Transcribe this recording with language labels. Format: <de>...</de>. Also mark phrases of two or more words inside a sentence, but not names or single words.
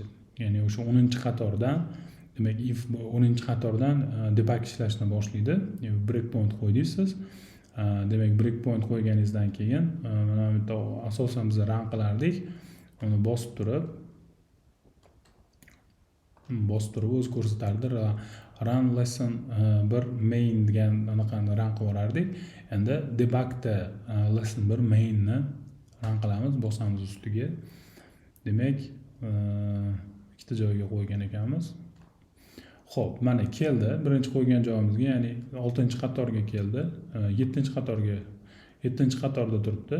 <uz>Ya'ni o'sha 10-qatordan demak if 10-qatordan debug ishlashni boshlaydi. Breakpoint qo'ydingiz siz. Demak, breakpoint qo'yganingizdan keyin mana bu yerda asosan biz run qilardik. Uni bosib turib o'z ko'rsatardi.</uz> <en>Run lesson 1 main</en> <uz>degan anaqani run qilardik. Endi debugda</uz> <en>lesson 1 mainni</en> <uz>run qilamiz, bosamiz ustiga. Demak, ikkita joyga qo'ygan ekanmiz. Xo'p, mana keldi. Birinchi qo'ygan joyimizga, ya'ni 6-qatorga keldi. 7-qatorga 7-qatorda turibdi.</uz>